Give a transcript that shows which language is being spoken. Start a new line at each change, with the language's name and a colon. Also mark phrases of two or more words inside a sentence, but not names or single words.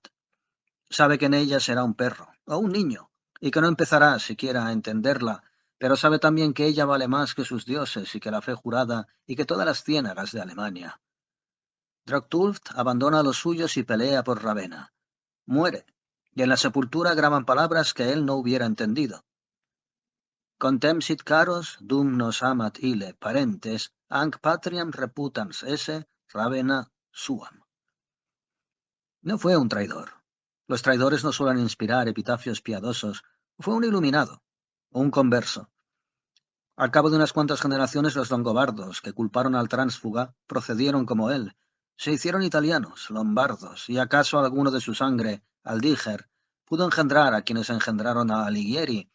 Spanish: Sabe que en ella será un perro, o un niño, y que no empezará siquiera a entenderla, pero sabe también que ella vale más que sus dioses y que la fe jurada y que todas las ciénagas de Alemania. Droctulft abandona a los suyos y pelea por Ravenna. Muere, y en la sepultura graban palabras que él no hubiera entendido.
Latin: Contempsit caros, dum nos amat ille parentes, anc patriam reputans esse, Ravenna suam.
Spanish: No fue un traidor. Los traidores no suelen inspirar epitafios piadosos. Fue un iluminado, un converso. Al cabo de unas cuantas generaciones, los longobardos, que culparon al tránsfuga, procedieron como él. Se hicieron italianos, lombardos, y acaso alguno de su sangre, Aldíger, pudo engendrar a quienes engendraron a Alighieri.